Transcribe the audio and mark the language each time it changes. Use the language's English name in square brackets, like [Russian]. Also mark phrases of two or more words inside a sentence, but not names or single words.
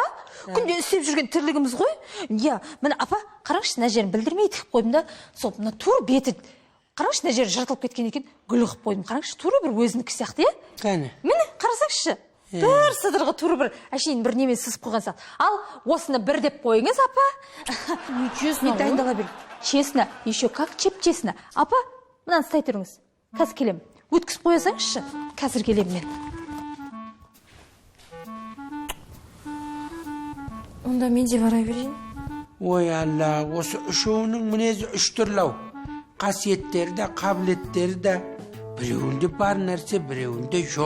[Kazakh] Күнде істеп жүрген тірлігіміз ғой. Иә, міне апа, қараңызшы, мына жерін білдірмей тігіп қойдым да, сол мына тур беті, қараңызшы, мына жері жыртылып кеткен екен, гүл қылып қойдым. Қараңызшы, тура бір өзінікі сияқты, иә? Қане? Міне, қарасаңызшы. Бір сыдырғы тура бір әшейін бір немен сызып қойған сияқты. Ал, осыны бір деп қойыңыз, апа. [Russian] Честно, [Kazakh] мен дайындала берейін. [Russian] Честно, еще как честно. [Kazakh] Апа, мынаны ұстай тұрыңыз. Қазір келем. Өткізіп қоясаңызшы. Қазір келем мен. Онда мен де бара берейін. Ой Алла, осы үшеуінің мінезі үш түрлі-ау. Қасиеттері де, қабілеттері де. Біреуінде бар нәрсе, біреуінде жоқ.